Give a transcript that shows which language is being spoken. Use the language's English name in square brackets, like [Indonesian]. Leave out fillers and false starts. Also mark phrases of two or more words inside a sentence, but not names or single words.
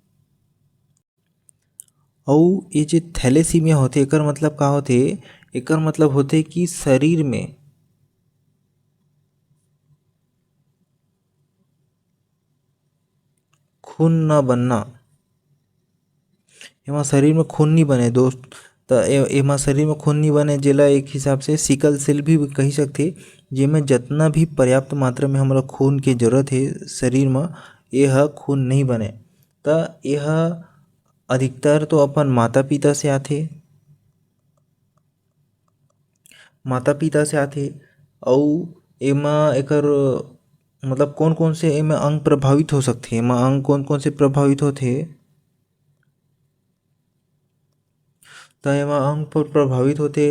[Chhattisgarhi] अउ ये जो थैलेसीमिया होथे एकर मतलब का होथे, एकर मतलब होथे कि शरीर में खून न बनना। एमा शरीर में खून नहीं बने दोस्त, तो एमा शरीर में खून नहीं बने जेला एक हिसाब से [English] sickle cell [Chhattisgarhi] भी कही सकथे, जेमे जितना भी पर्याप्त मात्रा में हमला खून के जरूरत है शरीर में, यह खून नहीं बने। तो यह अधिकतर तो अपन माता पिता से आथे, माता पिता से आथे। अउ एमा एकर मतलब कौन कौन से एमा अंग प्रभावित हो सकथे, एमा अंग कौन कौन से प्रभावित होथे, तो एमा अंग प्रभावित होथे।